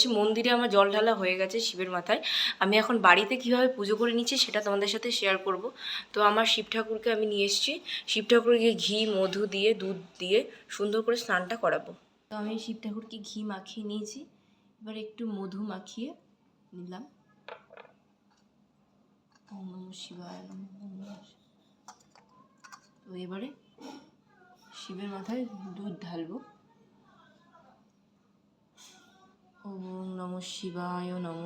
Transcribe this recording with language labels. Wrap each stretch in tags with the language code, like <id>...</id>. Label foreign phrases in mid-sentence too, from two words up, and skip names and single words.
<bn>মন্দিরে আমার জল ঢালা হয়ে গেছে শিবের মাথায়। আমি এখন বাড়িতে কিভাবে পুজো করে নিচ্ছি সেটা তোমাদের সাথে শেয়ার করব। তো আমার শিব ঠাকুরকে আমি নিয়ে এসেছি। শিব ঠাকুরকে ঘি মধু দিয়ে দুধ দিয়ে সুন্দর করে স্নানটা করাবো। তো আমি শিব ঠাকুরকে ঘি মাখিয়ে নিয়েছি, এবার একটু মধু মাখিয়ে নিলাম।</bn> <sa>ওম নমঃ শিবায় নমঃ।</sa> <bn>তো এবারে শিবের মাথায় দুধ ঢালবো।</bn> <sa>ওম নমঃ শিবায় নমঃ।</sa>